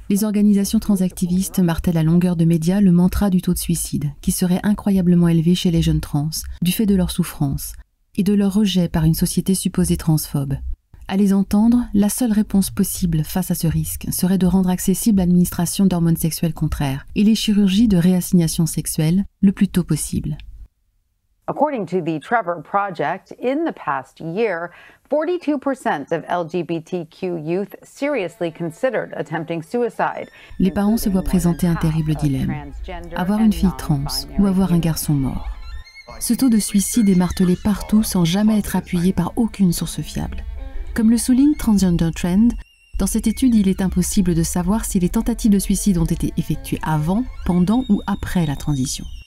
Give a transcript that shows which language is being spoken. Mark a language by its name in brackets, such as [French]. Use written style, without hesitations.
[French] Les organisations transactivistes martèlent à longueur de médias le mantra du taux de suicide, qui serait incroyablement élevé chez les jeunes trans, du fait de leur souffrance, et de leur rejet par une société supposée transphobe. À les entendre, la seule réponse possible face à ce risque serait de rendre accessible l'administration d'hormones sexuelles contraires et les chirurgies de réassignation sexuelle le plus tôt possible. [English] According to the Trevor Project, in the past year, 42% of LGBTQ youth seriously considered attempting suicide. [French] Les parents se voient présenter un terrible dilemme, avoir une fille trans ou avoir un garçon mort. Ce taux de suicide est martelé partout sans jamais être appuyé par aucune source fiable. Comme le souligne Transgender Trend, dans cette étude, il est impossible de savoir si les tentatives de suicide ont été effectuées avant, pendant ou après la transition.